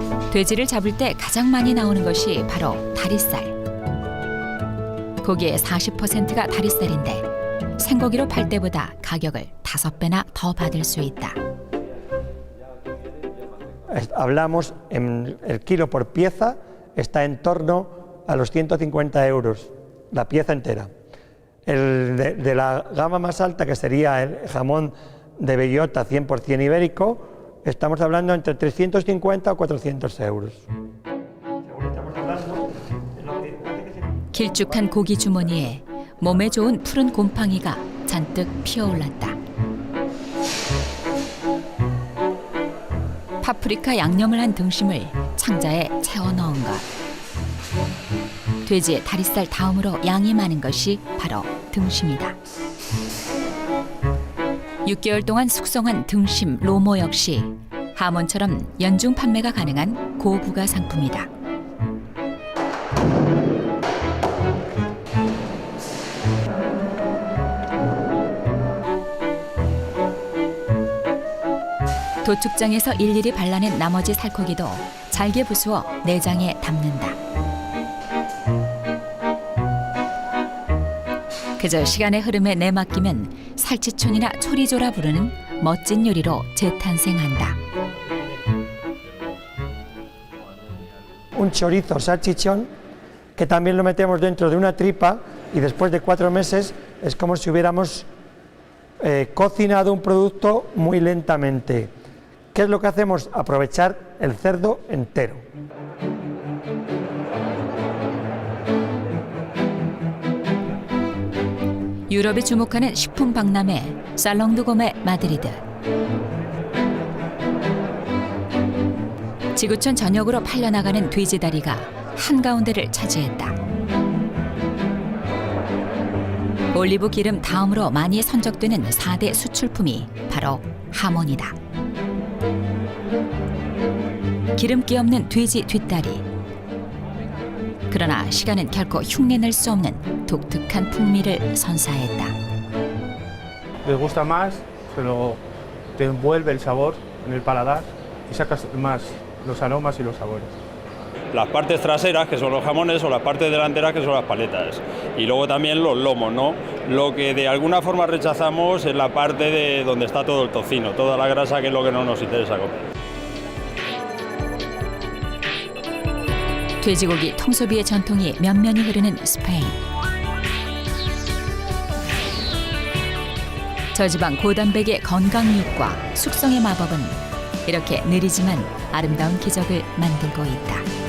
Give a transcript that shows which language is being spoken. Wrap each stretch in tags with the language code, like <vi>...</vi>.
<ko>돼지를 잡을 때 가장 많이 나오는 것이 바로 다리살. 고기의 40%가 다리살인데 생고기로 팔 때보다 가격을 5배나 더 받을 수 있다.</ko> <es>Hablamos en el kilo por pieza está en torno a los 150 euros la pieza entera. El de la gama más alta, que sería el jamón de bellota 100% ibérico, estamos hablando entre 350 o 400 euros.</es> <ko>길쭉한 고기 주머니에 몸에 좋은 푸른 곰팡이가 잔뜩 피어올랐다. 파프리카 양념을 한 등심을 창자에 채워 넣은 것. 돼지의 다리살 다음으로 양이 많은 것이 바로 등심이다. 6개월 동안 숙성한 등심 로모 역시 하몬처럼 연중 판매가 가능한 고부가 상품이다. 도축장에서 일일이 발라낸 나머지 살코기도 잘게 부수어 내장에 담는다. 그저 시간의 흐름에 내맡기면 살치촌이나 초리조라 부르는 멋진 요리로 재탄생한다.</ko> <es>Un chorizo salchichón que también lo metemos dentro de una tripa y después de 4 meses es como si hubiéramos cocinado un producto muy lentamente. ¿Qué es lo que hacemos? Aprovechar el cerdo entero.</es> <ko>유럽이 주목하는 식품 박람회 살롱드고메 마드리드. 지구촌 전역으로 팔려나가는 돼지다리가 한가운데를 차지했다. 올리브 기름 다음으로 많이 선적되는 4대 수출품이 바로 하몬이다. 기름기 없는 돼지 뒷다리. 그러나 시간은 결코 흉내낼 수 없는 독특한 풍미를 선사했다.</ko> <es>Les gusta más, pero te envuelve el sabor en el paladar y sacas más los aromas y los sabores. Las partes traseras, que son los jamones, o las partes delanteras, que son las paletas. Y luego también los lomos, ¿no? Lo que de alguna forma rechazamos es la parte de donde está todo el tocino, toda la grasa, que es lo que no nos interesa comer.</es> <ko>돼지고기 통소비의 전통이 면면이 흐르는 스페인. 저지방 고단백의 건강육과 숙성의 마법은 이렇게 느리지만 아름다운 기적을 만들고 있다.</ko>